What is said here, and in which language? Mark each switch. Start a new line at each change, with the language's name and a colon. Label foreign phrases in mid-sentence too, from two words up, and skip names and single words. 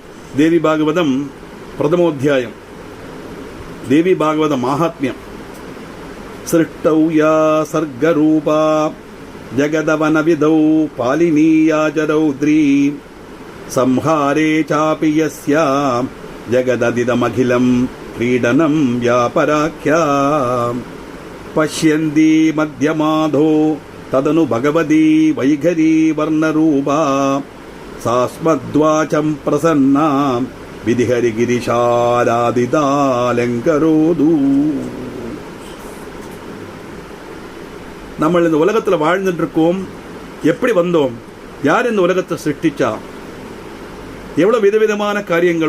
Sanskrit: देवी भागवतम् प्रथमोध्यायम् देवी भागवत माहात्म्यम्. सृष्टौ या सर्गरूपा जगदवन विधौ पालिनीयाज रौद्री संहारे चापि यस्या जगदिदमखिलम् क्रीडनं व्यापराख्या पश्यन्ति मध्यमाधो तदनु भगवती वैखरी वर्णरूपा सास्मद्वाचं प्रसन्ना விதிஹரிகிரிஷாராதிதாலங்கரோது.
Tamil: நம்ம இந்த உலகத்தில் வாழ்ந்துட்டு இருக்கோம். எப்படி வந்தோம்? யார் இந்த உலகத்தை சிருஷ்டிச்சா? எவ்வளவு விதவிதமான காரியங்கள்.